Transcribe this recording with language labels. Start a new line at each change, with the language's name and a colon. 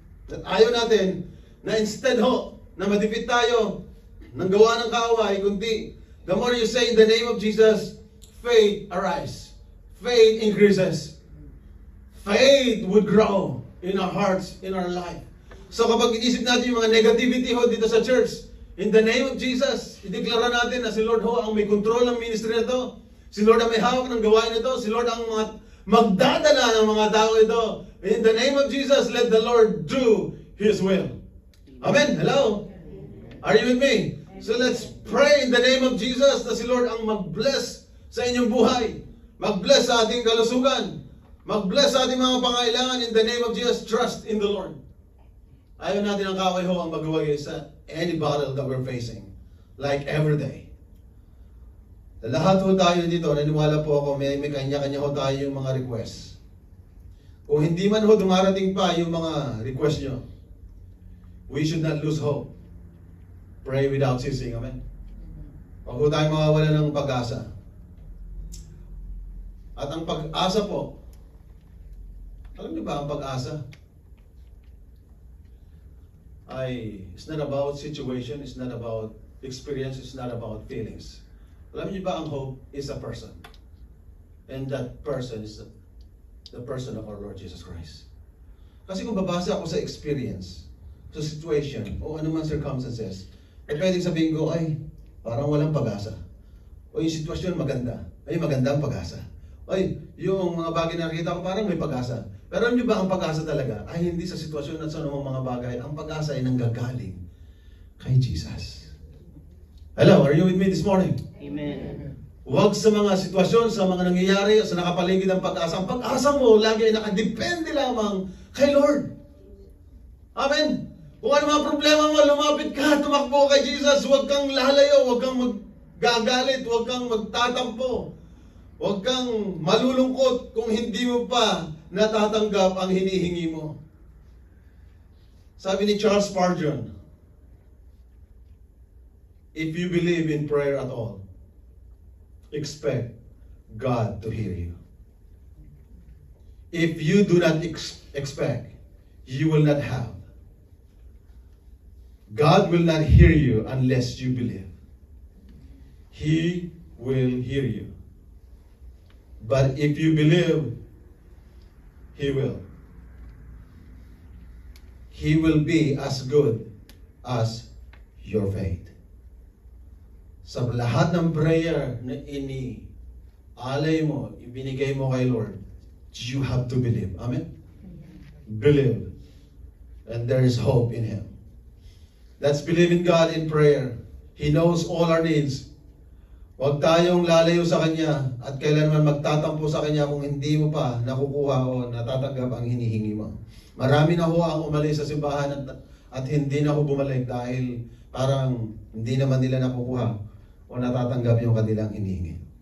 Filipino: At ayaw natin na instead ho, na madipit tayo ng gawa ng kaaway, kundi
English: the more you say in the name of Jesus, faith arise. Faith increases. Faith would grow in our hearts, in our life.
Filipino: So kapag inisip natin yung mga negativity ho dito sa church, in the name of Jesus, ideklara natin na si Lord ho ang may control ng ministry na ito. Si Lord ang may hawak ng gawain ito. Si Lord ang magdadala ng mga tao ito. In the name of Jesus, let the Lord do His will.
English: Amen? Hello? Are you with me? So let's pray in the name of Jesus
Filipino: na si Lord ang mag-bless sa inyong buhay. Mag-bless sa ating kalusugan. Mag-bless sa ating mga pangailangan
English: in the name of Jesus. Trust in the Lord.
Filipino: Ayaw natin ang kaway ho ang magawagi sa
English: any battle that we're facing. Like every day.
Filipino: Lahat ho tayo dito, naniwala po ako, may kanya-kanya ho tayo yung mga requests. Kung hindi man ho dumarating pa yung mga request nyo,
English: we should not lose hope. Pray without ceasing.
Filipino: Amen? Huwag ho tayo mawawala ng pag-asa. At ang pag-asa po, alam niyo ba ang pag-asa?
English: It's not about situation, it's not about experience, it's not about feelings.
Filipino: Alam niyo ba ang
English: hope is a person? And that person is the person of our Lord Jesus Christ.
Filipino: Kasi kung babasa ako sa experience, sa situation, o anumang circumstances, pwedeng sabihin ko, ay, parang walang pag-asa. O yung sitwasyon maganda. Ay, maganda ang pag-asa. Ay, yung mga bagay na nakita ko, parang may pag-asa. Pero alam niyo ba ang pag-asa talaga ay hindi sa sitwasyon at sa anumang mga bagay. Ang pag-asa ay nanggagaling kay Jesus.
English: Hello, are you with me this morning? Amen.
Filipino: Huwag sa mga sitwasyon, sa mga nangyayari, sa nakapaligid ng pag-asa. Ang pag-asa mo lagi ay nakadepende lamang kay Lord. Amen? Kung ano mga problema mo, lumapit ka, tumakbo kay Jesus. Huwag kang lalayo, huwag kang maggagalit, huwag kang magtatampo. Huwag kang malulungkot kung hindi mo pa natatanggap ang hinihingi mo. Sabi ni
English: Charles Spurgeon, if you believe in prayer at all, expect God to hear you. If you do not expect, you will not have. God will not hear you unless you believe. He will hear you. But if you believe, He will. He will be as good as your faith.
Filipino: Sa lahat ng prayer na alay mo, ibinigay mo kay Lord,
English: you have to believe.
Filipino: Amen? Believe.
English: And there is hope in Him. Let's believe in God in prayer. He knows all our needs.
Filipino: Huwag tayong lalayo sa Kanya at kailanman magtatampo sa Kanya kung hindi mo pa nakukuha o natatanggap ang hinihingi mo. Marami na ho ang umalis sa simbahan at hindi na ho bumalik dahil parang hindi naman nila nakukuha o natatanggap yung kanilang hinihingi.